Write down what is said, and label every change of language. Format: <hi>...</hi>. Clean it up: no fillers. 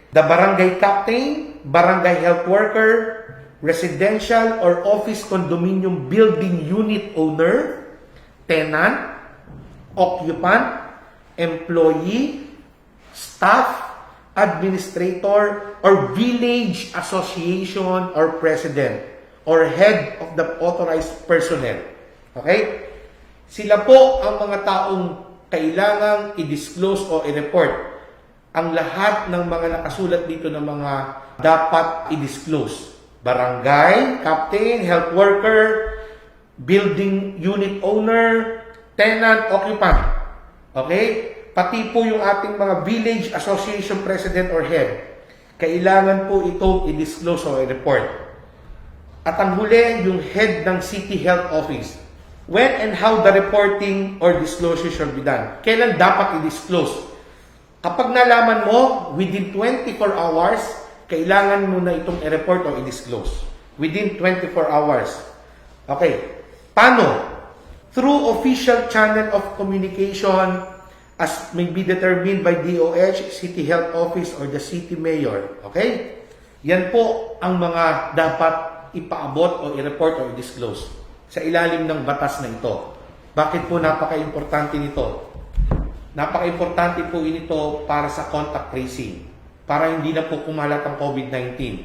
<en>The barangay captain, barangay health worker, residential or office condominium building unit owner, tenant, occupant, employee, staff, administrator, or village association or president, or head of the authorized personnel. Okay?</en> <tl>Sila po ang mga taong kailangang i-disclose o i-report ang lahat ng mga nakasulat dito ng mga dapat i-disclose.</tl> <en>Barangay, captain, health worker, building unit owner, tenant, occupant. Okay?</en> <tl>Pati po yung ating mga village association president or head. Kailangan po itong i-disclose o i-report. At ang huli, yung head ng city health office.</tl> <en>When and how the reporting or disclosure shall be done.</en> <tl>Kailan dapat i-disclose? Kapag nalaman mo, within 24 hours, kailangan mo na itong i-report o i-disclose.</tl> <en>Within 24 hours. Okay. Paano? Through official channel of communication as may be determined by DOH, City Health Office, or the City Mayor. Okay?</en> <tl>Yan po ang mga dapat ipaabot o i-report o i-disclose sa ilalim ng batas na ito. Bakit po napaka-importante nito? Napaka-importante po ito para sa contact tracing, para hindi na po kumalat ang COVID-19.</tl>